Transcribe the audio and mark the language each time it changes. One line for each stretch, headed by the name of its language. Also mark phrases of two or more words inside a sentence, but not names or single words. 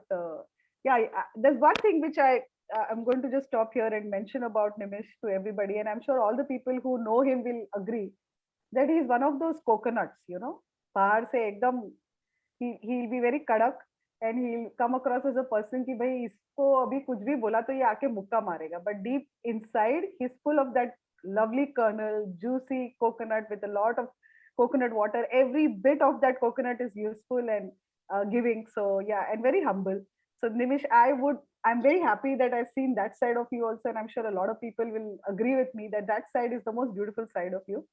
English: There's one thing which I'm going to just stop here and mention about Nimish to everybody, and I'm sure all the people who know him will agree that he's one of those coconuts,
Hindi: पहाड़ से एकदम,
English: he'll be very kadak and he'll come across as a person
Hindi: कि भाई इसको अभी कुछ भी बोला तो ये आके मुक्का मारेगा,
English: but deep inside he's full of that lovely kernel, juicy coconut with a lot of coconut water. Every bit of that coconut is useful and giving. So yeah, and very humble. So Nimish, I'm very happy that I've seen that side of you also, and I'm sure a lot of people will agree with me that that side is the most beautiful side of you.